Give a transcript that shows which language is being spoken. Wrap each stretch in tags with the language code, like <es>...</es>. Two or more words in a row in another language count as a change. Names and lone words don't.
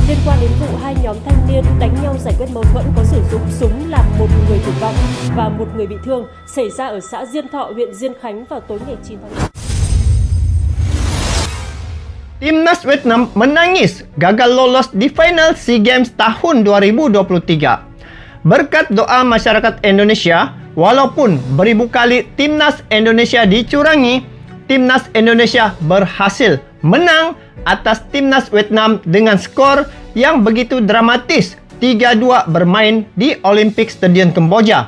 <vi>Liên quan đến vụ hai nhóm thanh niên đánh nhau giải quyết mâu thuẫn có sử dụng súng làm một người tử vong và một người bị thương xảy ra ở xã Diên Thọ, huyện Diên Khánh vào tối ngày 9 tháng 1.</vi> <id>Timnas Vietnam menangis gagal lolos di final SEA Games tahun 2023. Berkat doa masyarakat Indonesia, walaupun beribu kali Timnas Indonesia dicurangi, Timnas Indonesia berhasil menang atas Timnas Vietnam dengan skor yang begitu dramatis 3-2 bermain di Olympic Stadium Kamboja.</id>